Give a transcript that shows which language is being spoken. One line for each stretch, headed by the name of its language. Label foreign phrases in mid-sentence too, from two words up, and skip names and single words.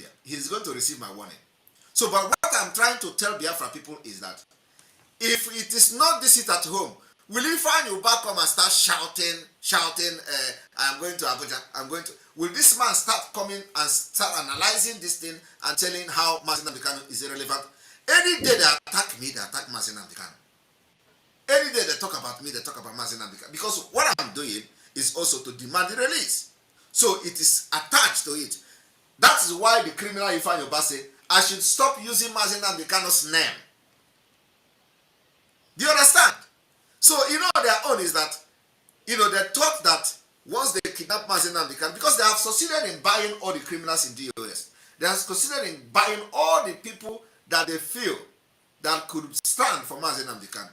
English: He's going to receive my warning. So, but what I'm trying to tell Biafra people is that if it is not this sit at home, will Ifeanyi come and start shouting, I'm going to Abuja, will this man start coming and start analyzing this thing and telling how Mazi Nnamdi Kanu is irrelevant? Any day they attack me, they attack Mazi Nnamdi Kanu. Any day they talk about me, they talk about Mazi Nnamdi Kanu. Because what I'm doing is also to demand the release. So it is attached to it. That is why the criminal Ifeanyi said, I should stop using Mazi Nnamdi Kanu's name. Do you understand? So, you know, their own is that, you know, they thought that once they kidnap Mazi Nnamdi Kanu, because they have succeeded in buying all the criminals in DOS, they have succeeded in buying all the people that they feel that could stand for Mazi Nnamdi Kanu.